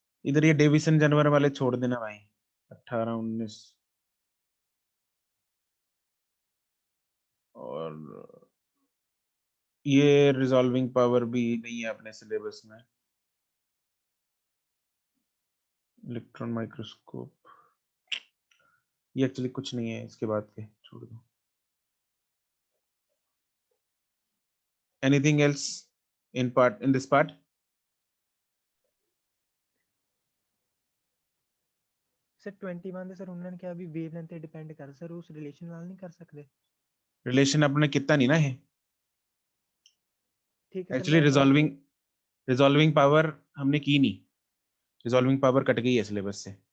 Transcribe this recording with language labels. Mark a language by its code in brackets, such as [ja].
[hi] इधर ये डेविसन जानवर वाले छोड़ देना भाई, 18 19 और ये रिजॉल्विंग पावर भी नहीं है अपने सिलेबस में, इलेक्ट्रॉन माइक्रोस्कोप ये एक्चुअली कुछ नहीं है, इसके बाद के छोड़ दो। [en] Anything else in this part? [pa] Sir 21 ਦੇ ਸਰ ਉਹਨਾਂ ਨੇ ਕਿਹਾ ਵੀ ਵੇਵਲੈਂਥ ਤੇ ਡਿਪੈਂਡ ਕਰ, ਸਰ ਉਸ ਰਿਲੇਸ਼ਨ ਨਾਲ ਨਹੀਂ ਕਰ ਸਕਦੇ। [hi] रिलेशन अपने कितना नहीं ना है ठीक है सर, [en] actually, [hi] मैं रिजॉल्विंग पावर हमने की नहीं, रिजॉल्विंग पावर कट गई है सिलेबस से।